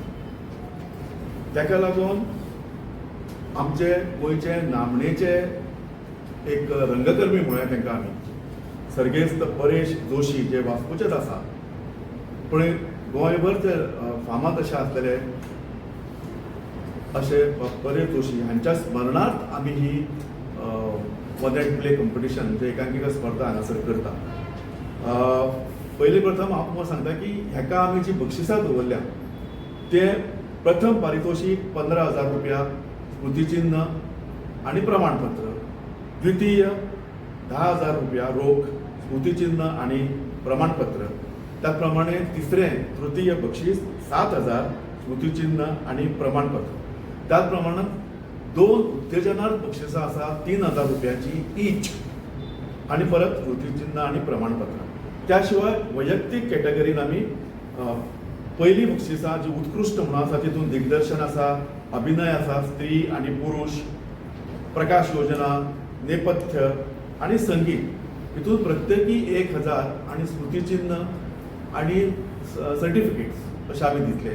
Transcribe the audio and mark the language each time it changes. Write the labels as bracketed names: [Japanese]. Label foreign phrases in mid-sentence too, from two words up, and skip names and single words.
[Konkani] ताका लागून आमचे गोंयचे नामनेचे एक रंगकर्मी म्हळ्यार तांकां आमी सर्गेस्त परेश जोशी जे वास्कोचेच आसा पूण गोंयभर ते फामाद अशे आसलेले अशे परेश जोशी हांच्या स्मरणार्थ आमी ही [English] one end play competition [Konkani] म्हणजे एकांकिका स्पर्धा हांगासर करता. पयलीं प्रथम हांव तुमकां सांगता की हेका आमी जी बक्षिसां दवरल्या ते प्रथम पारितोशीक 15,000 रुपया, [Marathi] स्मृतिचिन्ह आणि प्रमाणपत्र. द्वितीय 10,000 रुपया रोख, स्मृतिचिन्ह आणि प्रमाणपत्र. त्याचप्रमाणे तिसरें तृतीय बक्षीस 7,000 स्मृतिचिन्ह आणि प्रमाणपत्र. त्याचप्रमाणे 2 उत्तेजनार्थ बक्षिसां आसा 3,000 रुपयाची ईच आणि परत स्मृतिचिन्ह आणि प्रमाणपत्र. [Konkani] त्या शिवाय वैयक्तीक कॅटेगरीन आमी पहिली बक्षिसां जी उत्कृष्ट म्हणून आसा तितून दिग्दर्शन आसा, अभिनय आसा, स्त्री आणि पुरुष, प्रकाश योजना, नेपथ्य आणि संगीत हितून प्रत्येकी 1,000 आणि स्मृतिचिन्ह आणि सर्टिफिकेट्स अशें आमी दितले.